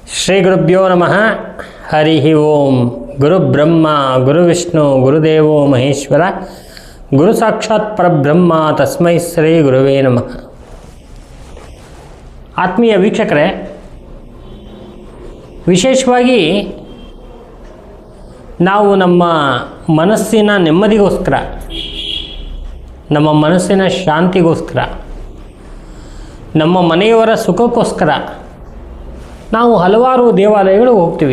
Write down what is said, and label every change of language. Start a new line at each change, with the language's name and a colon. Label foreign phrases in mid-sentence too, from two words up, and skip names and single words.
Sanskrit: ಶ್ರೀ ಗುರುಭ್ಯೋ ನಮಃ. ಹರಿ ಓಂ. ಗುರು ಬ್ರಹ್ಮ ಗುರು ವಿಷ್ಣು ಗುರುದೇವೋ ಮಹೇಶ್ವರ, ಗುರು ಸಾಕ್ಷಾತ್ ಪರಬ್ರಹ್ಮ ತಸ್ಮೈ ಶ್ರೀ ಗುರುವೇ ನಮಃ.
Kannada: ಆತ್ಮೀಯ ವೀಕ್ಷಕರೇ, ವಿಶೇಷವಾಗಿ ನಾವು ನಮ್ಮ ಮನಸ್ಸಿನ ನೆಮ್ಮದಿಗೋಸ್ಕರ, ನಮ್ಮ ಮನಸ್ಸಿನ ಶಾಂತಿಗೋಸ್ಕರ, ನಮ್ಮ ಮನೆಯವರ ಸುಖಕ್ಕೋಸ್ಕರ ನಾವು ಹಲವಾರು ದೇವಾಲಯಗಳು ಹೋಗ್ತೀವಿ.